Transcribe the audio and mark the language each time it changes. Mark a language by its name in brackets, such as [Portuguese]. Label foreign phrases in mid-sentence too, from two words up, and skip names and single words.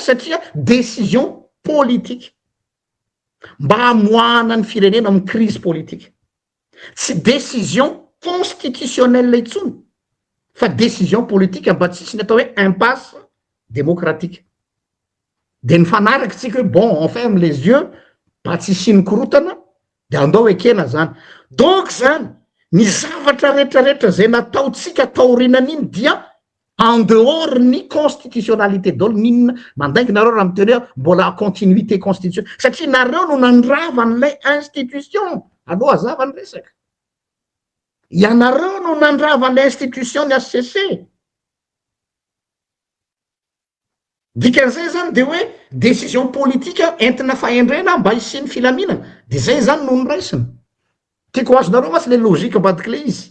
[Malagasy] satria [French] décision politique [Malagasy] mba hamoahana ny firenena amin'ny [French] crise politique [Malagasy] tsy [French] décision constitutionnelle [Malagasy] itsony fa [French] décision politique [Malagasy] mba tsisy ny atao hoe [French] impasse démocratique [Malagasy] de ny fanaraky tsika hoe [French] bon on ferme les yeux [Malagasy] mba tsy siny korotana de andao ekena zany donc zany ny zavatra rehetrarehetra zay nataotsika taorinan'iny dia [French] en dehors [Malagasy] ny constitutionnalité dolo ninona mandaingy nareo raha miteny hoe mbola [French] continuité constitution [Malagasy] satria nareo no nandrava n'ilay institution aloha azava ny resaka ianareo no nandrava l'institution ny HCC dikan'izay zany de hoe [French] décision politique [Malagasy] entina fahendrena mba hisiny filaminana de zay zany no nyraisina tiako azonareo masy le logika ambadiky le izy